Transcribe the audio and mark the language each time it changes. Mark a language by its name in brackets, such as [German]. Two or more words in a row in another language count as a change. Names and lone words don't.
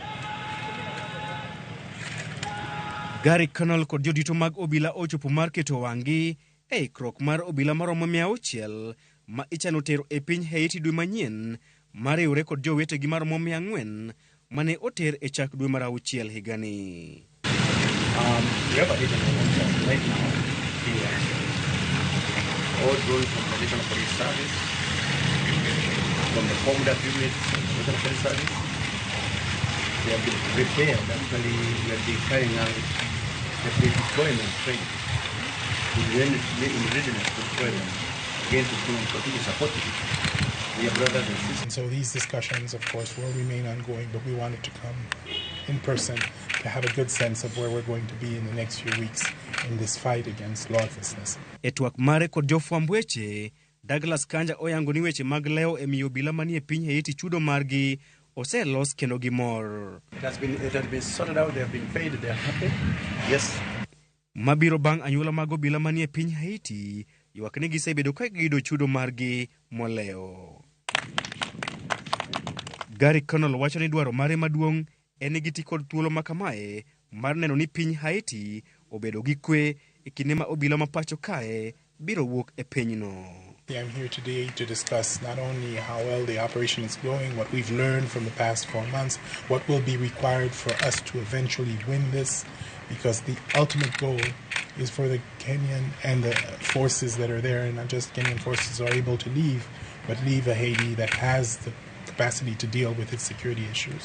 [Luo (Kenya and Tanzania)] Garry Connille kod jodito mag obila ochopo mar keto wang'gi e ikruok mar obila maromo 600 ma ichano tero e piny Haiti dwe manyien mariwore kod jowetegi maromo 400 mane oter e chak dwe mar auchiel higani. [English] We have a data right now here. All drawn from the National Police Service, from the Combat Unit, National Police Service. They have been prepared. Actually, we have been carrying out the deployment training in readiness to deploy them again to continue supporting their brothers and sisters. And so these discussions, of course, will remain ongoing, but we wanted to come in person to have a good sense of where we're going to be in the next few weeks in this fight against lawlessness. [Luo (Kenya and Tanzania)] E twak mare kod jofwamb weche, Douglas Kanja oyango ni weche mag leo e miyo obila manie piny Haiti chudo margi oselos kendo gimor. [English] It has been sorted out, they have been paid, they are happy. Yes. [Luo (Kenya and Tanzania)] Mabiro bang' anyuola mag obila manie piny Haiti, ywak ni gisebedo ka gido chudo margi moleo. Garry Connille wacho ni dwaro mare maduong' en giti kod thuolo makamae mar neno ni piny Haiti obedo gi kwe e kinde ma obila ma pacho kae biro wuok e pinyno. [English] I'm here today to discuss not only how well the operation is going, what we've learned from the past 4 months, what will be required for us to eventually win this, because the ultimate goal is for the Kenyan and the forces that are there, and not just Kenyan forces, are able to leave, but leave a Haiti that has the capacity to deal with its security issues.